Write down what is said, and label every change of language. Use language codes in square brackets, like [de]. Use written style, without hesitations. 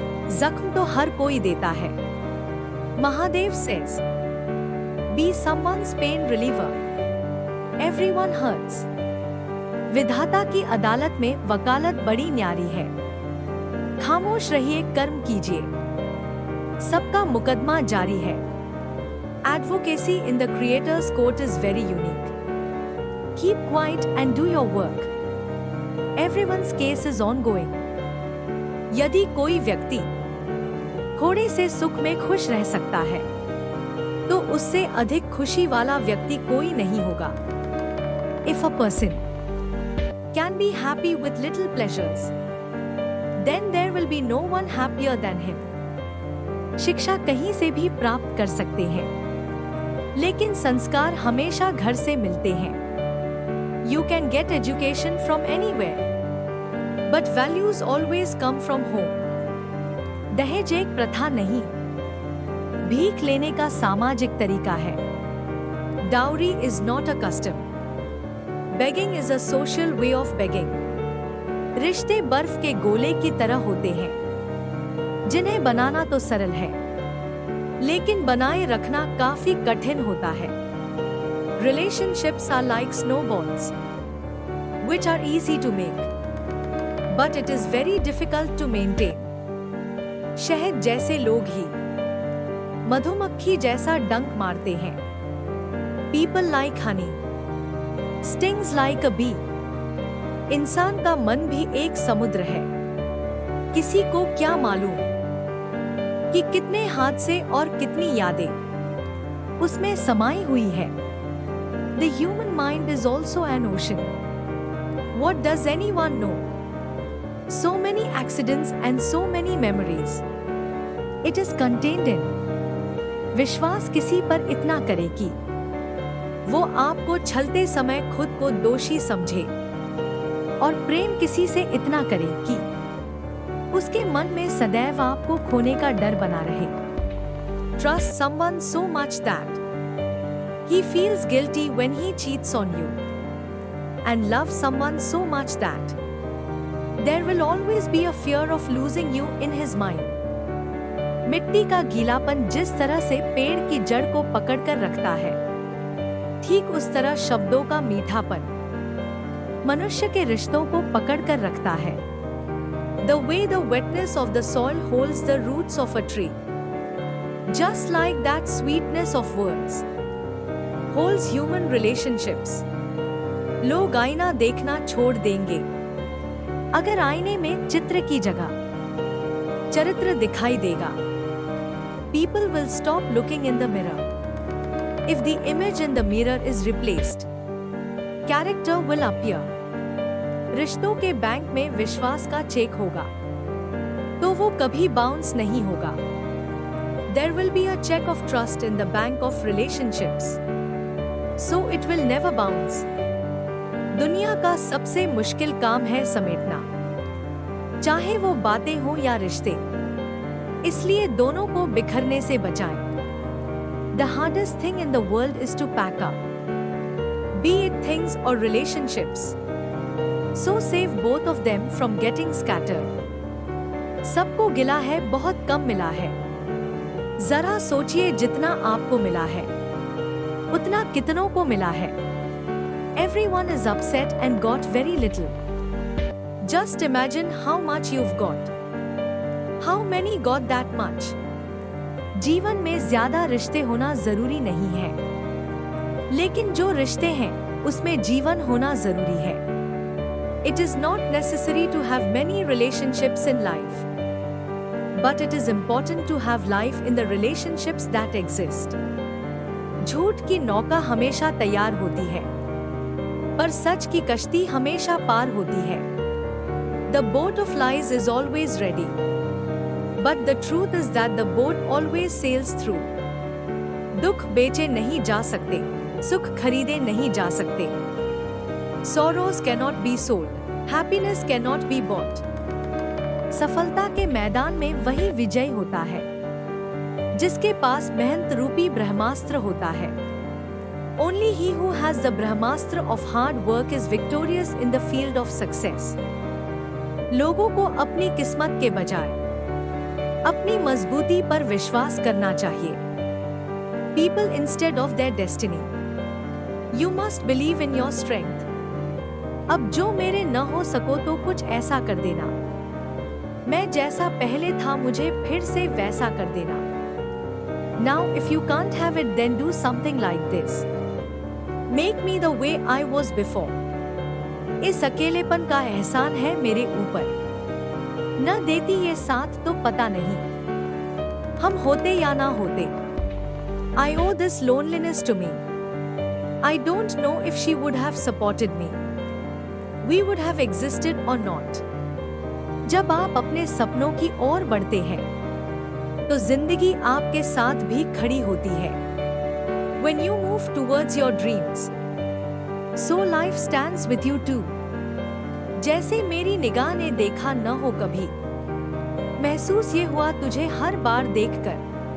[hi] जख्म तो हर कोई देता है। Mahadev [en] Says, be someone's pain reliever. Everyone hurts. [hi] विधाता की अदालत में वकालत बड़ी न्यारी है। खामोश रहिए, कर्म कीजिए, सबका मुकदमा जारी है। [en] Advocacy in the Creator's court is very unique. Keep quiet and do your work. Everyone's case is ongoing. [hi] यदि कोई व्यक्ति थोड़े से सुख में खुश रह सकता है, तो उससे अधिक खुशी वाला व्यक्ति कोई नहीं होगा। [en] If a person can be happy with little pleasures, then there will be no one happier than him. [hi] शिक्षा कहीं से भी प्राप्त कर सकते हैं, लेकिन संस्कार हमेशा घर से मिलते हैं। [en] You can get education from anywhere, but values always come from home. [hi] दहेज एक प्रथा नहीं, भीख लेने का सामाजिक तरीका है। [en] Dowry is not a custom. Begging is a social way of begging. [hi] रिश्ते बर्फ के गोले की तरह होते हैं, जिन्हें बनाना तो सरल है, लेकिन बनाए रखना काफी कठिन होता है। [en] Relationships are like snowballs, which are easy to make, but it is very difficult to maintain. [hi] शहद जैसे लोग ही मधुमक्खी जैसा डंक मारते हैं। [en] People like honey, stings like a bee. [hi] इंसान का मन भी एक समुद्र है। किसी को क्या मालूम कि कितने हादसे और कितनी यादें उसमें समाई हुई है। [en] The human mind is also an ocean. What does anyone know? So many accidents and so many memories. It is contained in. [hi] विश्वास किसी पर इतना करे कि वो आपको छलते समय खुद को दोषी समझे, और प्रेम किसी से इतना करे कि उसके मन में सदैव आपको खोने का डर बना रहे। [en] Trust someone so much that he feels guilty when he cheats on you, and love someone so much that there will always be a fear of losing you in his mind. [hi] मिट्टी का गीलापन जिस तरह से पेड़ की जड़ को पकड़कर रखता है, ठीक उस तरह शब्दों का मीठापन मनुष्य के रिश्तों को पकड़कर रखता है। [en] The way the wetness of the soil holds the roots of a tree, just like that sweetness of words holds human relationships. [hi] लोग आईना देखना छोड़ देंगे अगर आईने में चित्र की जगह चरित्र दिखाई देगा। [en] People will stop looking in the mirror. If the image in the mirror is replaced, character will appear. [hi] रिश्तों के बैंक में विश्वास का चेक होगा, तो वो कभी बाउंस नहीं होगा। [en] There will be a check of trust in the bank of relationships, so it will never bounce. [hi] दुनिया का सबसे मुश्किल काम है समेटना, चाहे वो बातें हो या रिश्ते, इसलिए दोनों को बिखरने से बचाएं। [en] The hardest thing in the world is to pack up, be it things or relationships. So save both of them from getting scattered. [hi] सबको गिला है, बहुत कम मिला है। जरा सोचिए, जितना आपको मिला है, उतना कितनों को मिला है। [en] Everyone is upset and got very little. Just imagine how much you've got. How many got that much? [hi] जीवन में ज्यादा रिश्ते होना जरूरी नहीं है, लेकिन जो रिश्ते हैं उसमें जीवन होना जरूरी है। [en] It is not necessary to have many relationships in life, but it is important to have life in the relationships that exist. [hi] झूठ की नौका हमेशा तैयार होती है, पर सच की कश्ती हमेशा पार होती है। [en] The boat of lies is always ready, but the truth is that the boat always sails through. [hi] दुख बेचे नहीं जा सकते, सुख खरीदे नहीं जा सकते। [en] Sorrows cannot be sold, happiness cannot be bought. [hi] सफलता के मैदान में वही विजय होता है जिसके पास मेहनत रूपी ब्रह्मास्त्र होता है। [en] Only he who has the Brahmastra of hard work is victorious in the field of success. [hi] लोगों को अपनी किस्मत के बजाय अपनी मजबूती पर विश्वास करना चाहिए. [en] People instead of their destiny. You must believe in your strength. [hi] अब जो मेरे न हो सको तो कुछ ऐसा कर देना. मैं जैसा पहले था मुझे फिर से वैसा कर देना. [en] Now if you can't have it then do something like this. Make me the way I was before. [hi] इस अकेलेपन का एहसान है मेरे ऊपर. न देती ये साथ तो पता नहीं हम होते या ना होते. [en] I owe this loneliness to me. I don't know if she would have supported me. We would have existed or not. [hi] जब आप अपने सपनों की ओर बढ़ते हैं तो जिंदगी आपके साथ भी खड़ी होती है. [en] When you move towards your dreams, so life stands with you too. [hi] जैसे मेरी निगाह ने देखा न हो कभी, महसूस ये हुआ तुझे हर बार देखकर.